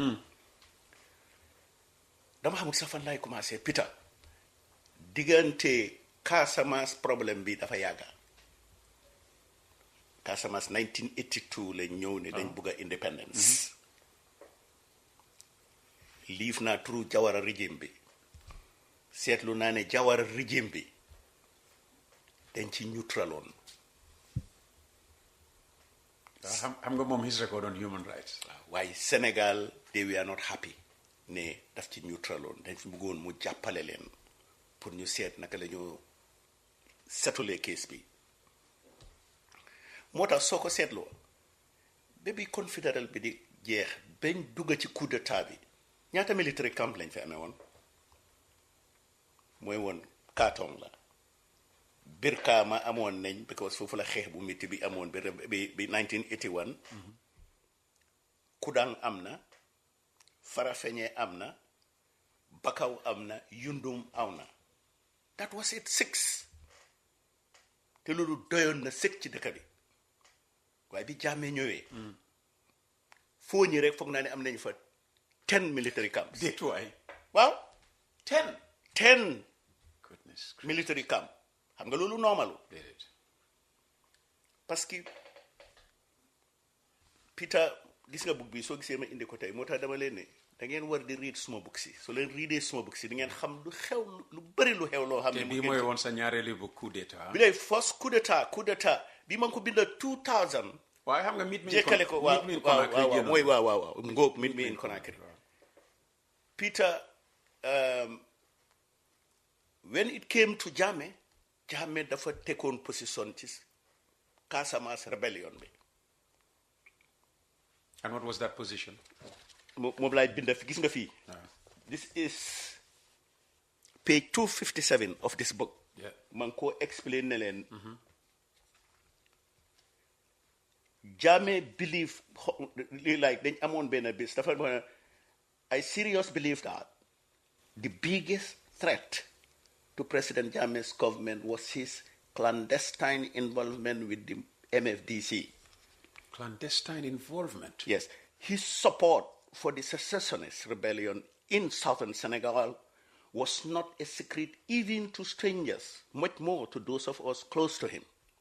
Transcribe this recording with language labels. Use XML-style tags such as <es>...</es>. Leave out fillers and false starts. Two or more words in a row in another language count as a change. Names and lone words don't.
<wo>dama xamul sax fan laay commencé Peter diggante Casamance problème bi dafa yàgga Casamance 1982 lañ ñëw ne dañ bugg a independence liif naa turu Jawara régime bi seetlu naa ne Jawara régime bi dañ ci neutraloon. xam nga moom</wo> <en>his record on human rights.</en> <wo>waaye Sénégal</wo> <en>they were not happy</en> <wo>ne daf ci neutraloon dañ fi bëggoon mu jàppale leen pour ñu seet naka la ñu setulee case bi moo tax soo ko seetloo ba bi confédéral bi di jeex bañ dugg ci coup d'état bi ñaata</wo> <en>military camp</en> <wo>lañ fi amee woon mooy woon Katong la Birkama amoon nañ because foofu la xeex bu métti bi amoon bi 1981 Kudang am na Farafenye am na Bakaw am na Yundum am na</wo> <en>that was it</en> <wo>6 te loolu doyoon na sëkk ci dëkk bi waaye bi Jammeh ñëwee foo ñi rek foog naa ne am nañ fa 10</wo> <en>military camps.</en> <wo>déetuwaay waaw</wo> <en>10 goodness</en> <wo>military camp xam nga loolu normalu déedéet parce que Peter gis nga book bi soo gisee ma indi ko tey moo tax dama leen ne da ngeen war di read suma book si soo leen readee suma book si di ngeen xam lu xew lu bëri lu xew loo xam ne. te bii mooy woon sa ñaareelu bu coup d'état. bi lay first coup d'état bi ma ko binda 2000. waaye xam nga mit mi jekkale ko waaw mooy waaw ngóob mit mi in Conakry. Peter</wo> <en>when it came to</en> <wo>Jammeh dafa tegoon position ci Casamance rebellion bi.</wo> <en>And what was that position?</en> <wo>moom laay binda fi gis nga fii</wo> <en>This is page 257 of this book. Yeah.</en> <wo>Man ko explain na leen.</wo> <en>Jammeh believe like</en> <wo>dañ amoon benn bis dafa</wo> <en>I seriously believe that the biggest threat to President Jammeh's government was his clandestine involvement with the MFDC. Clandestine involvement? Yes. His support for the secessionist rebellion in southern Senegal was not a secret even to strangers, much more to those of us close to him.</en>